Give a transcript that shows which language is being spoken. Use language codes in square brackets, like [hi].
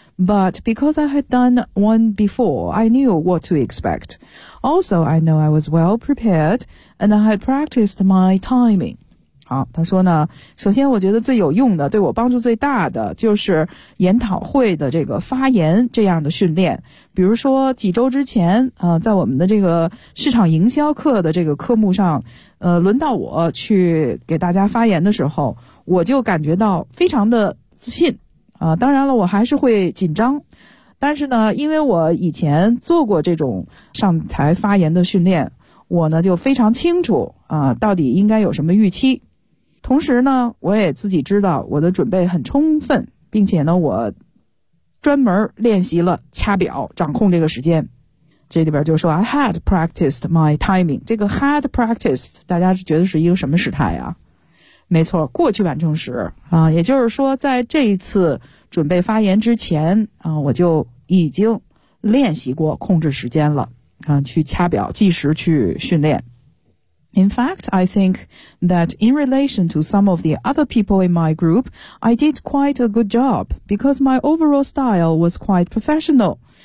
[en] But because I had done one before, I knew what to expect. Also, I know I was well prepared and I had practiced my timing. [zh] 好，他说呢，首先我觉得最有用的，对我帮助最大的就是研讨会的这个发言这样的训练。比如说几周之前在我们的这个市场营销课的这个科目上轮到我去给大家发言的时候，我就感觉到非常的自信当然了我还是会紧张，但是呢因为我以前做过这种上台发言的训练，我呢就非常清楚到底应该有什么预期。同时呢我也自己知道我的准备很充分，并且呢我专门练习了掐表掌控这个时间。这里边就说 [en] I had practiced my timing， [zh] 这个 [en] had practiced [zh] 大家觉得是一个什么时态啊？没错，过去完成时也就是说在这一次准备发言之前我就已经练习过控制时间了去掐表计时去训练。 [en] In fact, I think that in relation to some of the other people in my group, I did quite a good job because my overall style was quite professional.